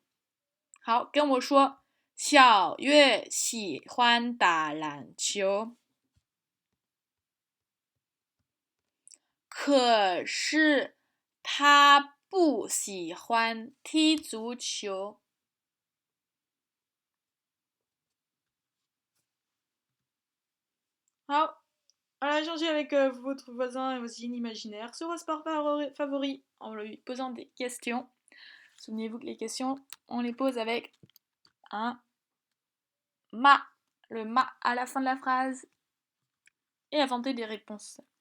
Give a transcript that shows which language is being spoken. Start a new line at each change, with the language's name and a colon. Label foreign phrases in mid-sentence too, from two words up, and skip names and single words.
Chinese: 好，跟我说，小月喜欢打篮球，可是他不喜欢踢足球。
French: 好，on va changer avec votre voisin et vos signes imaginaires sur un sport favori en lui posant des questions. Souvenez-vous que les questions, on les pose avec un ma, le ma à la fin de la phrase, et inventer des réponses.